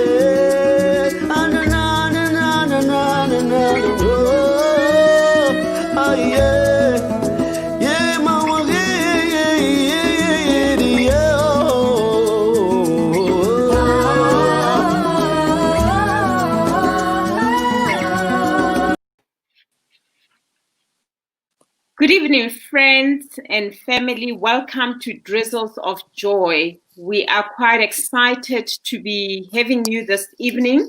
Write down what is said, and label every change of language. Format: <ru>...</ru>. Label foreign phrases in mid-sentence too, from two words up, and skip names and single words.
<en>anana na na na na na aye ye mawage ye Good evening, friends and family. Welcome to Drizzles of Joy. We are quite excited to be having you this evening.</en>